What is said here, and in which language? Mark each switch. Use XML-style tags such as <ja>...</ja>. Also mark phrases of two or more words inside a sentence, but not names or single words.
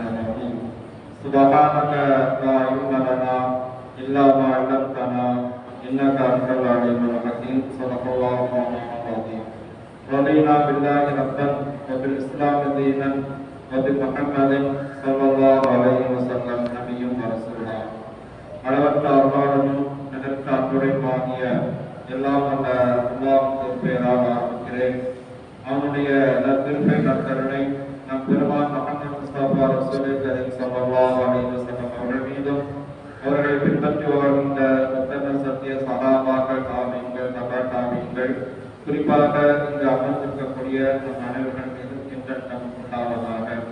<ar>الرحيم سبحانك لا علم لنا إلا ما علمتنا إنك أنت العليم الحكيم صدق الله العظيم رضينا بالله ربا وبالإسلام دينا وبمحمد صلى الله عليه وسلم نبي ورسولا</ar> <ta>அளவற்ற அருளாளனும் நிகழ்த்த அன்புடையமாகிய எல்லாம் வல்ல அல்லாஹ்வின் திருப்பெயரால் ஆரம்பிக்கிறேன். அவனுடைய நற்கிருபை நற்கருணை நம் பெருமான் முஹம்மது முஸ்தபா</ta> <ar>رسول الله كريم صلى الله عليه وسلم</ar> <ta>அவர்கள் மீதும் அவர்களை பின்பற்றி வாழ்கின்ற உத்தம சத்திய சஹாபாக்கள் தாபீன்கள்</ta> <ar>تبع تابعين</ar> <ta>குறிப்பாக இங்கு அமர்ந்திருக்கக்கூடிய நம் அனைவர்கள் மீதும் என்றென்றும் உண்டாவதாக.</ta>